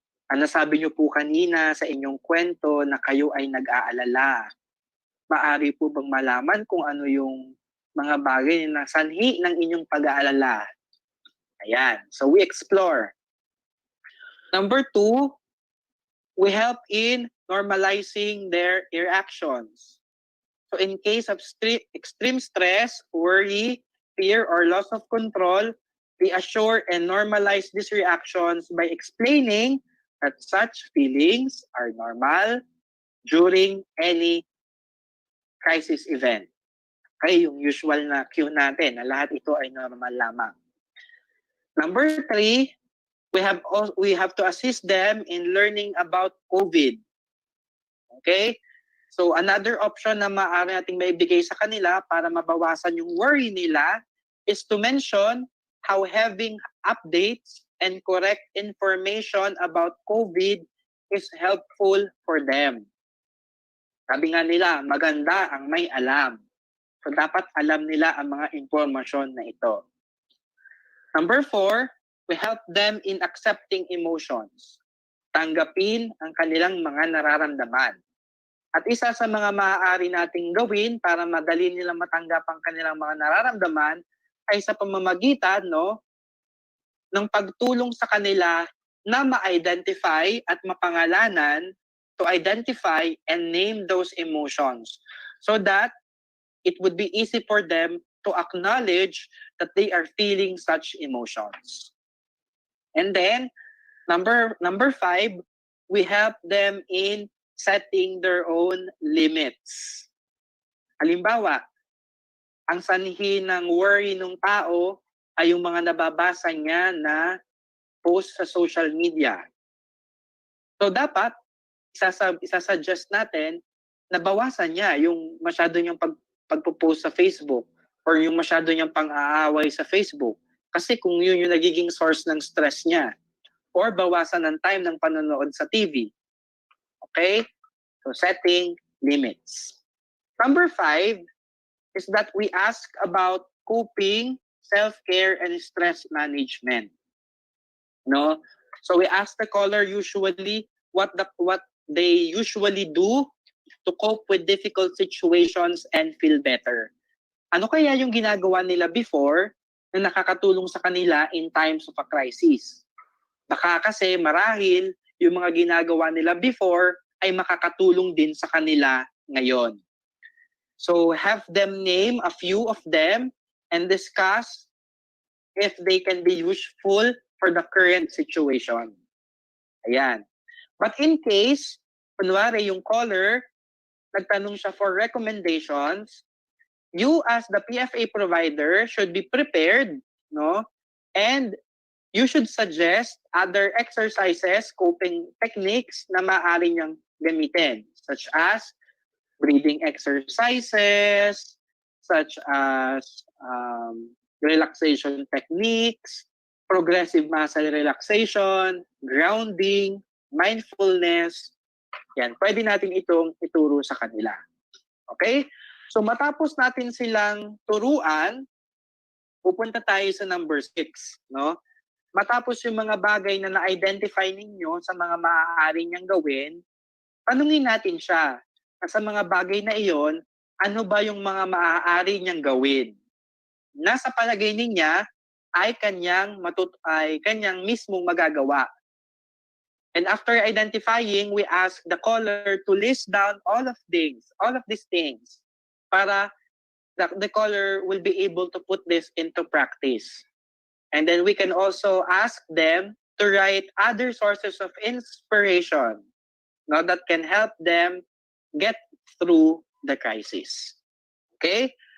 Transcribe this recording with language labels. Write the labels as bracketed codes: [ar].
[tl] Ano sabi nyo po kanina sa inyong kwento na kayo ay nag-aalala? Maaari po bang malaman kung ano yung mga bagay na sanhi ng inyong pag-aalala? [en] Ayan. So we explore. Number 2, we help in normalizing their reactions. So in case of extreme stress, worry, fear, or loss of control, reassure and normalize these reactions by explaining that such feelings are normal during any crisis event. [tl] Okay, yung usual na cue natin na lahat ito ay normal lamang. [en] Number 3, we have to assist them in learning about COVID. Okay? So another option [tl] na maaari nating maibigay sa kanila para mabawasan yung [en] worry nila is to mention how having updates and correct information about COVID is helpful for them. [tl] Sabi nga nila, maganda ang may alam. So dapat alam nila ang mga impormasyon na ito. [en] Number 4, we help them in accepting emotions. [tl] Tanggapin ang kanilang mga nararamdaman. At isa sa mga maaari nating gawin para madali nilang matanggap ang kanilang mga nararamdaman ay sa pamamagitan ng pagtulong sa kanila na ma-identify at mapangalanan, [en] to identify and name those emotions so that it would be easy for them to acknowledge that they are feeling such emotions. And then, number 5, we help them in setting their own limits. [tl] Halimbawa, ang sanhi ng worry ng tao ay yung mga nababasa niya na post sa social media. So dapat, isasuggest natin na bawasan niya yung masyado niyang pagpo-post sa Facebook or yung masyado niyang pang-aaway sa Facebook. Kasi kung yun yung nagiging source ng stress niya. Or bawasan ng time ng panonood sa TV. [en] Okay? So setting limits. Number 5 is that we ask about coping, self-care, and stress management. No? So we ask the caller usually what they usually do to cope with difficult situations and feel better. [tl] Ano kaya yung ginagawa nila before na nakakatulong sa kanila [en] in times of a crisis? [tl] Baka kasi marahil yung mga ginagawa nila before ay makakatulong din sa kanila ngayon. [en] So have them name a few of them and discuss if they can be useful for the current situation. Ayan. But in case, [tl] kunwari yung caller, nagtanong siya [en] for recommendations, you as the PFA provider should be prepared, and you should suggest other exercises, coping techniques [tl] na maaari niyang gamitin, [en] such as breathing exercises, such as relaxation techniques, progressive muscle relaxation, grounding, mindfulness. [tl] Yan, pwede natin itong ituro sa kanila. Okay? So matapos natin silang turuan, pupunta tayo sa number 6, Matapos yung mga bagay na na-identify ninyo sa mga maaari niyang gawin, tanungin natin siya sa mga bagay na iyon, ano ba yung mga maaari niyang gawin? Nasa palagay niya ay kanyang mismong magagawa. [en] And after identifying, we ask the caller to list down all of these things para the caller will be able to put this into practice. And then we can also ask them to write other sources of inspiration that can help them get through the crisis. Okay?